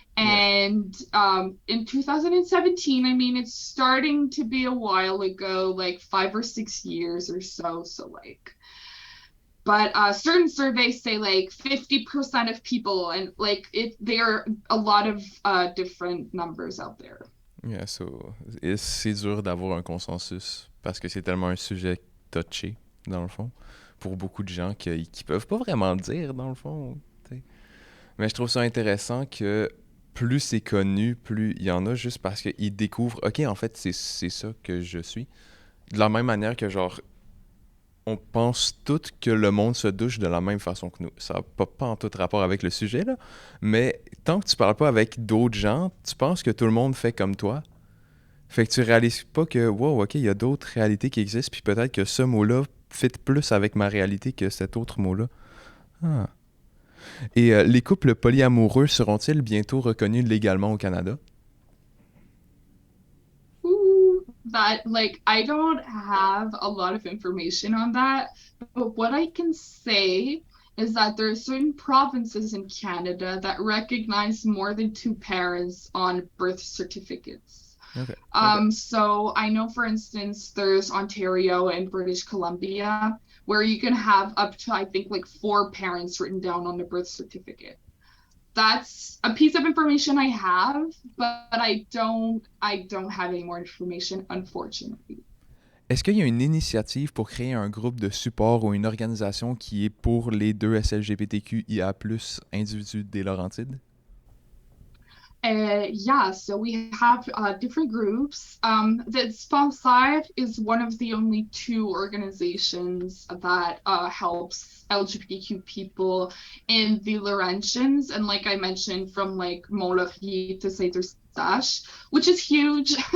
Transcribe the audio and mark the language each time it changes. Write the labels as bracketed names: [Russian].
[English] And in 2017, I mean, it's starting to be a while ago, like 5 or 6 years or so. But certain surveys say like 50% of people, and like there are a lot of different numbers out there. Yeah, so [French] c'est dur d'avoir un consensus parce que c'est tellement un sujet touché, dans le fond, pour beaucoup de gens qui peuvent pas vraiment le dire, dans le fond. T'sais. Mais je trouve ça intéressant que plus c'est connu, plus il y en a juste parce qu'ils découvrent, OK, en fait, c'est ça que je suis. De la même manière que, genre, on pense toutes que le monde se douche de la même façon que nous. Ça n'a pas en tout rapport avec le sujet, là, mais tant que tu parles pas avec d'autres gens, tu penses que tout le monde fait comme toi. Fait que tu réalises pas que, wow, OK, il y a d'autres réalités qui existent, puis peut-être que ce mot-là fit plus avec ma réalité que cet autre mot-là. Ah. Et les couples polyamoureux seront-ils bientôt reconnus légalement au Canada? [English] That like I don't have a lot of information on that, but what I can say is that there are certain provinces in Canada that recognize more than 2 parents on birth certificates. Okay. So I know, for instance, there's Ontario and British Columbia where you can have up to, I think, like 4 parents written down on the birth certificate. That's a piece of information I have, but I don't have any more information, unfortunately. [French] Est-ce qu'il y a une initiative pour créer un groupe de support ou une organisation qui est pour les 2SLGBTQIA+, individus des Laurentides? [English] Yeah, so we have different groups. The Dispensaire is one of the only 2 organizations that helps LGBTQ people in the Laurentians, and like I mentioned, from like Mont-Laurier to Saint-Eustache, which is huge.